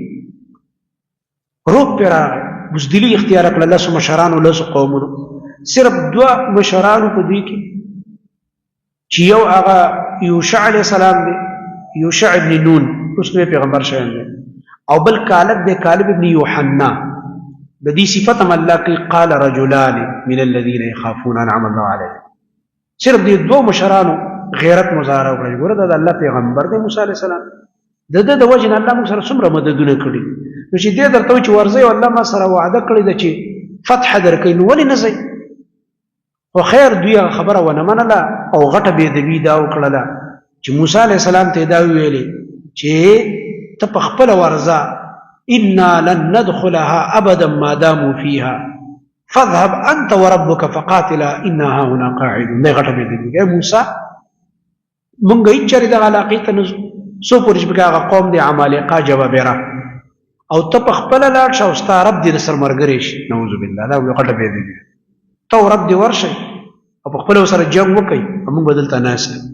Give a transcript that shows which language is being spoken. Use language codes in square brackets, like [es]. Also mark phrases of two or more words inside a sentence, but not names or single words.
[ps] روب پرې راغی، بزدلي اختیار کړه 10 مشرانو 10 قومونو. صرف 2 مشرانو په دوی کې چې یو هغه یوشع [ar] علیه السلام [ps] دی، یوشع ابن نون، اوس نوی پیغمبر شوی دی، او بل کالب دی، کالب ابن یوحنا. د دې صفت هم الله کوي، [ar] قال رجلان من الذین یخافون انعم الله علیهم. [ps] صرف دې 2 مشرانو غیرت مظاهره وکړه. ګوره دا د الله پیغمبر دی موسی [ar] علیه السلام، [ps] د ده د وجې نه الله موږ سره څومره مددونه کړي. نو چې دې درته وایي چې ورځئ او الله ما سره وعده کړې ده چې فتح درکوي، نو ولې نه ځئ؟ خو خیر دوی خبره ونه منله او غټه بېادبي دا وکړله چې موسی [ar] علیه السلام [ps] ته دا ویلې چې ته په خپله ورځه [ar] انا لن ندخلها ابدا ما داموا فيها فاذهب انت وربك فقاتلا انا هاهنا قاعدون. [ps] دا غټه بېادبي. موسی مونږ هېڅ چېرې دغه علاقې ته نه ځو څو پورې چې پکې هغه قوم دی عمالقه جبابره او ته په خپله لاړ شه او ستا رب دې درسره ملګری شي. [ar] نعوذ بالله. [ps] دا غټه بېادبي ده. ته او رب دې ورشئ او په خپله ورسره جنګ وکئ او مونږ به دلته ناست یو.